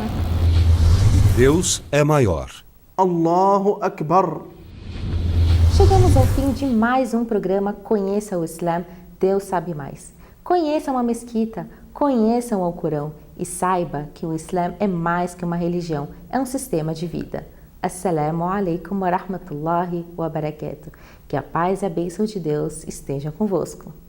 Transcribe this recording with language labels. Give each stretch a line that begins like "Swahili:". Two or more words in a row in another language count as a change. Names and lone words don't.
Portuguese: Deus é maior.
Arabic: الله أكبر.
Portuguese: Chegamos ao fim de mais um programa Conheça o Islã, Deus Sabe Mais. Conheçam a mesquita, conheçam o Alcorão e saiba que o Islã é mais que uma religião, é um sistema de vida.
Arabic: السلام عليكم ورحمة الله وبركاته.
Portuguese: Que a paz e a bênção de Deus estejam convosco.